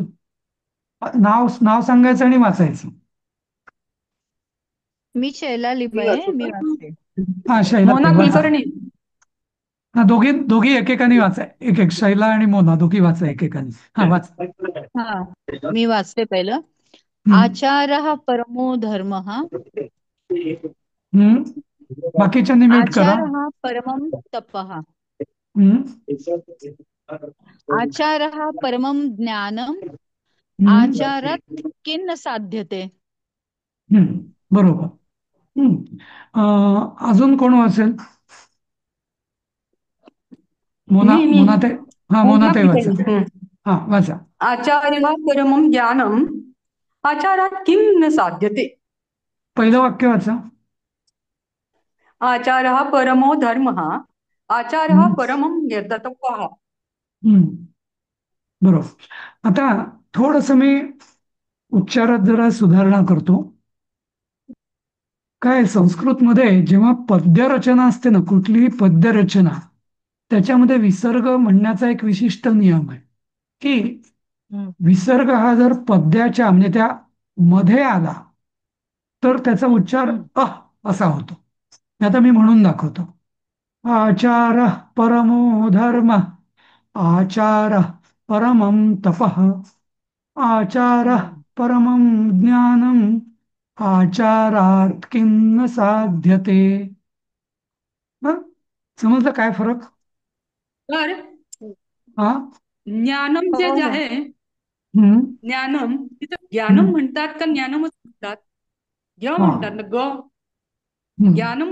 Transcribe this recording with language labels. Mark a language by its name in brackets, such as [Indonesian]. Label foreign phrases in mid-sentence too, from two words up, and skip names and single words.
[Marathi] नाव नाव सांगायचं आणि वाचायचं. मी शैला मी लिमये, वाचू मी का? वाचते. हा, शैला मोना ताई वाचा. कुलकर्णी. हा, दोघी दोघी एकेकाने वाचा. एक एक, शैला आणि मोना दोघी वाचा एकेकाने. हा, वाचा. हा, मी वाचते पहिलं. हम्म. [Sanskrit] आचारः परमो धर्मः. [Marathi] हम्म. बाकीच्यांनी म्यूट करा. [Sanskrit] आचारः परमं तपः. हम्म. आचारः परमं ज्ञानम्. हम्म. आचारात् किन्न साध्यते. [Marathi] हम्म. बरोबर. हम्म. अजून कोण वाचेल? मी मोनाताई. हा, मोना मोनाताई वाचा. कुलकर्णी. हा, वाचा. [Sanskrit] आचार्य परमं ज्ञानम आचारात किम न साध्यते. [Marathi] पहिलं वाक्य वाचा. [Sanskrit] आचारः परमो धर्मः आचारः हम्म. परमं यततपः. [Marathi] हम्म. बरोबर. आता थोडस मी उच्चारात जरा सुधारणा करतो. काय संस्कृतमध्ये जेव्हा पद्यरचना असते ना, कुठलीही पद्यरचना, त्याच्यामध्ये विसर्ग म्हणण्याचा एक विशिष्ट नियम आहे की विसर्ग हा जर पद्याच्या म्हणजे त्या मध्ये आला तर त्याचा उच्चार असा होतो. आता मी म्हणून दाखवतो. [Sanskrit] आचार परमो धर्म, आचार परमं तपः, आचार परमं ज्ञानम्, आचारात किन्न साध्यते. [Marathi] हं? समजलं काय फरक? तर हा. ज्ञानम जे हो जे हो. आहे, हम्म. ज्ञानम तिथं ज्ञानम हम्म. म्हणतात का ज्ञानमच म्हणतात? ग हा. म्हणतात ना, ग हम्म. ज्ञानम